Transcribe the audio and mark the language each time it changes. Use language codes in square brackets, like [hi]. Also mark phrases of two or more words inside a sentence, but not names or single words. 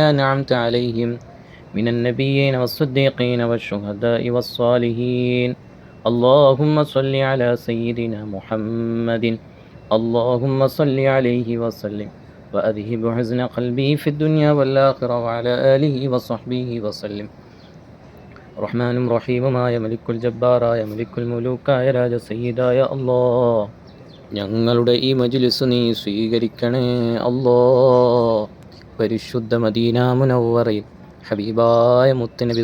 [ar] أنعمت عليهم من النبيين والصديقين والشهداء والصالحين اللهم صل على سيدنا محمد اللهم صل عليه وسلم وأذهب حزن قلبي في الدنيا والآخرة وعلى آله وصحبه وسلم [ml] റഹ്മാനും റഹീമുമായ മലിക്കുൽ ജബ്ബാറായ മലിക്കുൽ മുലൂക്കായ രാജ സയ്യിദായ അല്ലാ ഞങ്ങളുടെ ഈ മജ്ലിസ് നീ സ്വീകരിക്കണേ അല്ലാ പരിശുദ്ധ മദീന മുനവ്വറയിൽ ഹബീബായ മുത്തുനബി